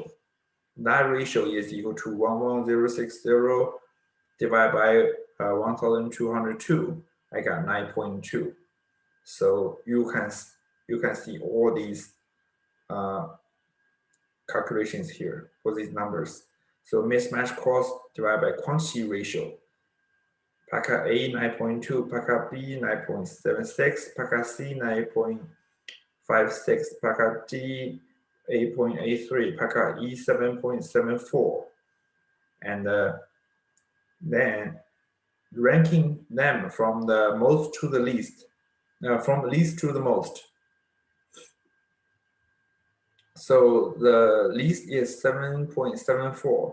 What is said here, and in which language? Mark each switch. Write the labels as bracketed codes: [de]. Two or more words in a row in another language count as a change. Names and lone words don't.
[en] That ratio is equal to 11060 divided by 1,202. I got 9.2. So you can see all these calculations here for these numbers. So mismatch cost divided by quantity ratio. Paka A 9.2, Paka B 9.76, Paka C 9.56, Paka D 8.83, Paka E 7.74. And then ranking them from the most to the least, from the least to the most. So the least is 7.74.